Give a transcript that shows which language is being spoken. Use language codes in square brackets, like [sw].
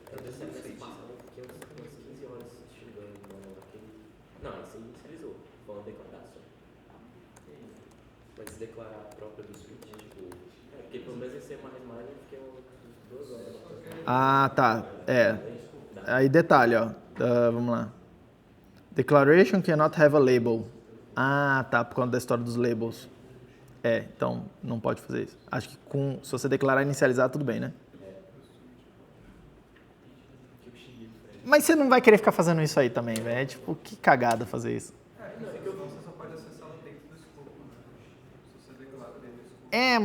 [pt] Eu decidi nesse passado, porque eu fiquei umas 15 horas estudando naquele... Não, aí você inicializou. Falando declaração. Mas declarar a própria do switch, tipo... porque pelo menos em C++ eu fiquei umas 2 horas. Ah, tá. Aí detalhe, ó. Vamos lá. [en] Declaration cannot have a label. [pt] Ah, tá. Por conta da história dos labels. Então não pode fazer isso. Acho que se você declarar e inicializar, tudo bem, né? Mas você não vai querer ficar fazendo isso aí também, velho. É tipo, que cagada fazer isso. Você só pode acessar no dentro do escopo, né? Se você declara dentro do escopo.